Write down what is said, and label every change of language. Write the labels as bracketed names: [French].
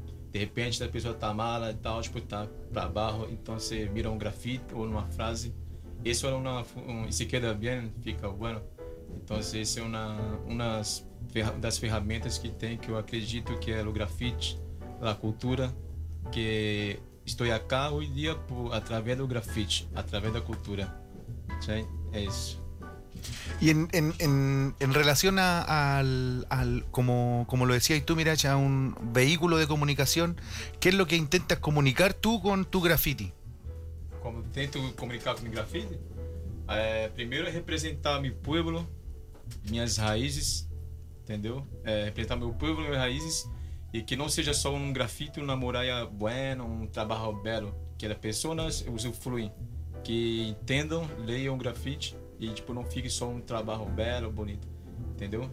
[Portuguese] De repente a pessoa tá mala e tal, tipo, tá para barro, então você mira um grafite ou uma frase. [Spanish] Eso era una, si queda bien, [Portuguese] fica [Spanish] bueno. [Portuguese] Entonces, es una das ferramentas que tem, que eu acredito que é o grafite, a cultura, que estou acá hoje dia através do grafite, através da cultura. ¿Sí? É isso. [Spanish] Y en relación a, al como lo decías tú, Mirage, a un vehículo de comunicación, ¿qué es lo que intentas comunicar tú con tu grafite? [Portuguese] Como tento comunicar com o grafite, é, primeiro é representar meu povo, minhas raízes, entendeu? É, representar meu povo, minhas raízes, e que não seja só um grafite, uma muralha buena, um trabalho belo, que as pessoas usufruem, que entendam, leiam o grafite e tipo, não fique só um trabalho belo, bonito, entendeu?